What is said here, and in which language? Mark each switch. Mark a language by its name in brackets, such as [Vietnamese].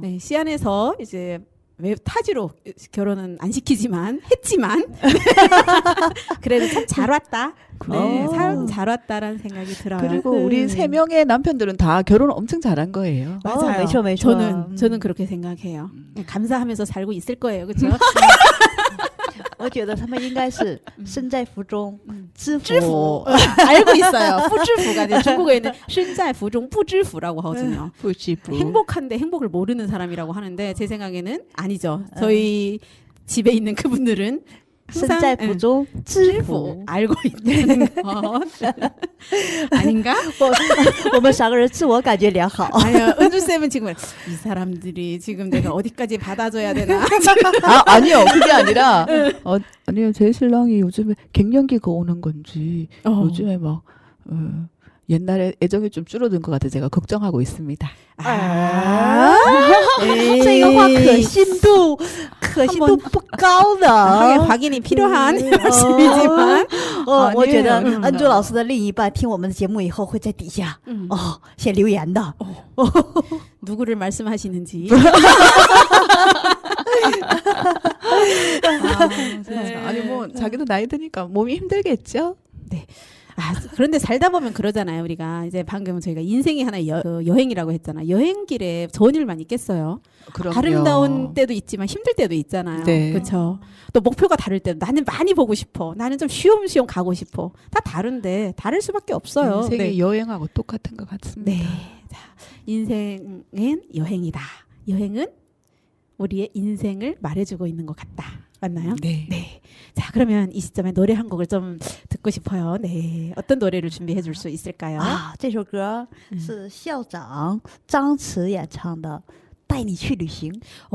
[Korean] 네, 시안에서 이제 왜 타지로 결혼은 안 시키지만 했지만 그래도 참 잘 왔다. 네, 참 잘 왔다라는 생각이 들어요. 그리고 우리 세 명의 남편들은 다 결혼 엄청 잘한 거예요. 맞아요. [Chinese] 没错没错 [Korean] 저는 그렇게 생각해요. 감사하면서 살고 있을 거예요. 그렇죠? [Chinese] 我觉得他们应该是身在福中知 부 福。 [Korean] 알고 있어요. [Chinese] 不知福 [Korean] 가 아니라 중국어에는 [Chinese] 身在福中不知福 [Korean] 라고 하거든요. 행복한데 행복을 모르는 사람이라고 하는데 제 생각에는 아니죠. 저희 집에 있는 그분들은 [Chinese] 身在福中知福 [Korean] 부 。 알고 있다는 것 아닌가? [Chinese] 我们三个人自我感觉良好。 [Korean] 아니요, 은주쌤은 지금 이 사람들이 지금 내가 어디까지 받아줘야 되나? 아니요. 그게 아니라 아니요. 제 신랑이 요즘에 갱년기가 오는 건지 요즘에 막 옛날에 애정이 좀 줄어든 것 같아 제가 걱정하고 있습니다. [Chinese] 这个话可信度不高的。 [Korean] 확인이 필요한 말씀이지만 [Chinese] 我觉得 [Korean] 아니에요. [Chinese] 恩珠老师的另一半听我们的节目以后会在底下写留言的。 [Korean] 누구를 말씀하시는지. 아니 뭐 자기도 나이 드니까 몸이 힘들겠죠. 네. 그런데 살다 보면 그러잖아요. 우리가 이제 방금 저희가 인생이 하나의 여행이라고 했잖아요. 여행길에 좋은 일만 있겠어요. 그럼요. 아름다운 때도 있지만 힘들 때도 있잖아요. 네. 그렇죠. 또 목표가 다를 때도 나는 많이 보고 싶어. 나는 좀 쉬엄쉬엄 가고 싶어. 다 다른데 다를 수밖에 없어요. 인생이 네. 여행하고 똑같은 것 같습니다. 네. 자, 인생은 여행이다. 여행은 우리의 인생을 말해주고 있는 것 같다. 맞나요? 네. 네. 자, 그러면 이 시점에 노래 한 곡을 좀 듣고 싶어요. 네. 어떤 노래를 준비해 줄 수 있을까요? [Chinese] 这首歌是校长张弛演唱的《带你去旅行》。